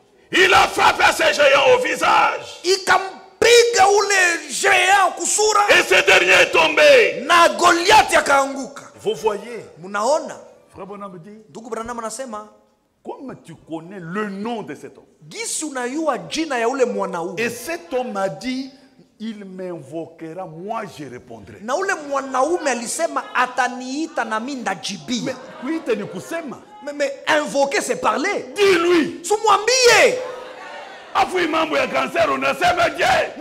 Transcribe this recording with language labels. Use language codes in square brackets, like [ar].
[fr] Il a frappé ce géant au visage. [sw] Ikampiga ule géant kusura. [fr] Et ce dernier est tombé. [sw] Na Goliathi akaanguka. [fr] Vous voyez, [sw] Munaona? [fr] Frère Bonhomme dit, [sw] Ndugu Branham anasema, [fr] comme tu connais le nom de cet homme. [sw] gisi unayua jina ya ule mwanaume. [fr] Et cet homme a dit, il m'invoquera, moi je répondrai. [sw] Na ule mwanaume alisema ataniita na mimi ndajibia. Kuita ni kusema. [fr] Mais invoquer c'est parler. Dis-lui. [sw] Sumwambie. Afu mambo ya cancer unasema je?